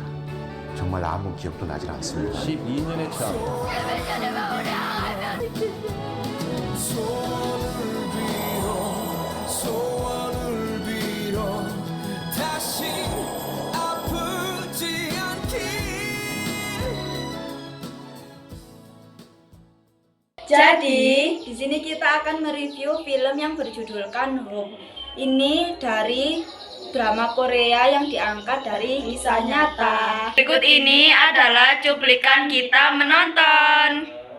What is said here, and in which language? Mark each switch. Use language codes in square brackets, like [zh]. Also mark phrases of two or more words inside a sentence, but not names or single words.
[ko] 정말 아무 기억도 나질 않습니다. 12년의 참. 소원을 빌어 다시 아프지 않길. [id] Jadi di sini kita akan mereview film yang berjudulkan Hope. Ini dari drama Korea yang diangkat dari kisah nyata. Berikut ini adalah cuplikan kita menonton.